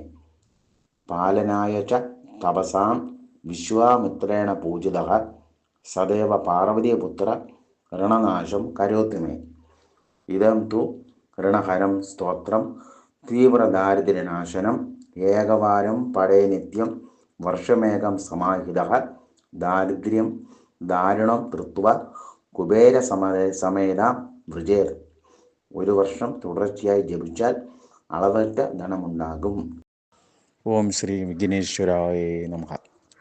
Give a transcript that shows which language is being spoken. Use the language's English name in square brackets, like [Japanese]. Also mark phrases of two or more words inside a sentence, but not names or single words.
[Sanskrit] पालनाय च तपसां विश्वामित्रेण पूजितः सदैव पार्वतीपुत्र ऋणनाशं करोतु मे. इदं तु ऋणहरं स्तोत्रं तीव्रदारिद्र्यनाशनम्. एकवारं पठे नित्यं वर्षमेकं समाहितः दारिद्र्यं ദാരുണം കൃത്വ കുബേരസമേതാം വൃജേത്. [Malayalam] ഒരു വർഷം തുടർച്ചയായി ജപിച്ചാൽ അളവറ്റ ധനമുണ്ടാകും. [Sanskrit] ഓം ശ്രീ വിഘ്നേശ്വരായ നമഃ.